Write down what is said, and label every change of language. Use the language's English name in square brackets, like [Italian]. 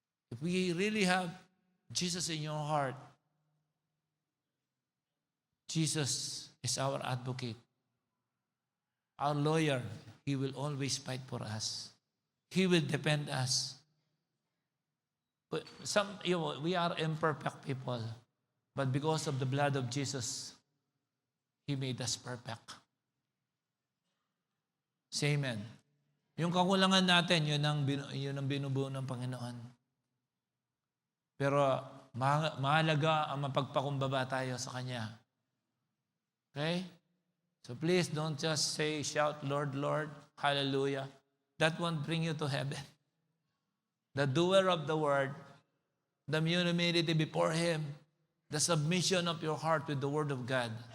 [English] If we really have Jesus in your heart, Jesus is our advocate, our lawyer. He will always fight for us. He will defend us. But we are imperfect people, but because of the blood of Jesus, He made us perfect. Say amen. [Filipino] Yung kakulangan natin, yun ang binubuo ng Panginoon. Pero mahalaga ang mapagpakumbaba tayo sa Kanya. Okay? [English] So please don't just shout, Lord, Lord, hallelujah. That won't bring you to heaven. The doer of the word, the humility before Him, the submission of your heart with the word of God.